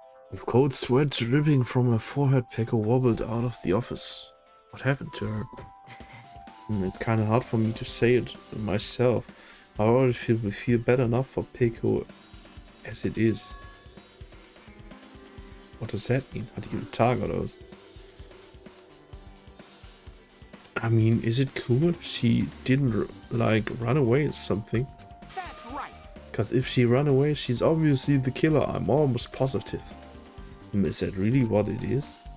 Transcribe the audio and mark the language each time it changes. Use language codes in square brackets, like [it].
[en] With cold sweat dripping from her forehead, Peko wobbled out of the office. What happened to her? It's kind of hard for me to say it myself. I already feel bad enough for Peko as it is. What does that mean? [de] Hat die einen Tag oder was? [en] I mean, is it cool she didn't like run away or something? That's right. Because if she ran away, she's obviously the killer. I'm almost positive. Is that really what it is?